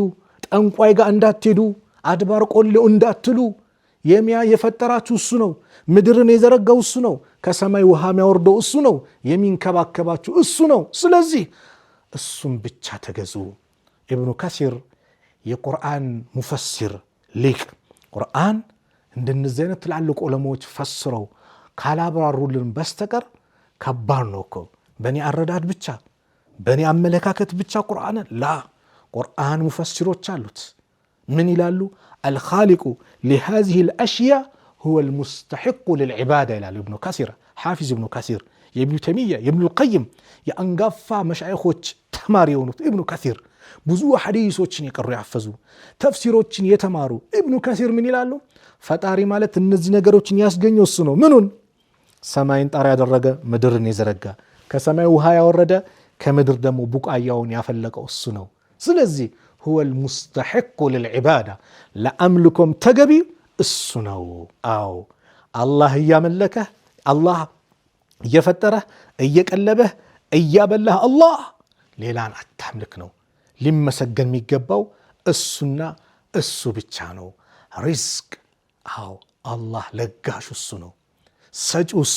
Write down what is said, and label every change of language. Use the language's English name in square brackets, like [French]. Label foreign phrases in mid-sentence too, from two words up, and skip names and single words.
[Amharic] ጠንቋይ ጋር እንዳትሄዱ፣ አድባር ቆሌው እንዳትሉ። የፈጠራችሁ እሱ ነው። ምድርን የዘረጋው እሱ ነው። ከሰማይ ውሃ የሚያወርደው እሱ ነው። የሚንከባከባችሁ እሱ ነው። ስለዚህ እሱም ብቻ ተገዙ። ኢብኑ ከሲር የቁርአን ሙፈሲር ሊቅ ቁርአን እንደነዚህ አይነት ትላልቅ ዑለማዎች ፈስረው ካላብራሩልን በስተቀር ከባድ ነው እኮ። በእኔ አረዳድ ብቻ በእኔ አመለካከት ብቻ ቁርአን ሙፈሲሮች አሉት። ምን ይላሉ? [Arabic] الخالق لهذه الاشياء هو المستحق للعباده [Amharic] ይላሉ ኢብኑ ከሲር፣ ሐፊዝ ኢብኑ ከሲር፣ የኢብኑ ተይሚያ፣ የኢብኑ القيم የአንጋፋ መሻይኾች ተማሪ የሆኑት ኢብኑ ከሲር ብዙ ሐዲሶችን የቀሩ ያፈዙ ተፍሲሮችን የተማሩ ኢብኑ ከሲር ምን ይላሉ? ፈጣሪ ማለት እነዚህ ነገሮችን ያስገኘው እሱ ነው። ምኑን? ሰማይን ጣሪያ ያደረገ ምድርን የዘረጋ ከሰማይ ውሃ ያወረደ ከምድር ደግሞ ቡቃያውን ያፈለቀው እሱ ነው። ስለዚህ [Arabic] هو المستحق للعباده [Amharic] ለአምልኮም ተገቢ እሱ ነው። አዎ አላህ እያመለከህ አላህ እየፈጠረህ እየቀለበህ እያበላህ አላህ ሌላን አታምልክ ነው። ሊመሰገን የሚገባው እሱና እሱ ብቻ ነው። ሪዝቅ አዎ አላህ ለጋሽ እሱ ነው፣ ሰጪው እሱ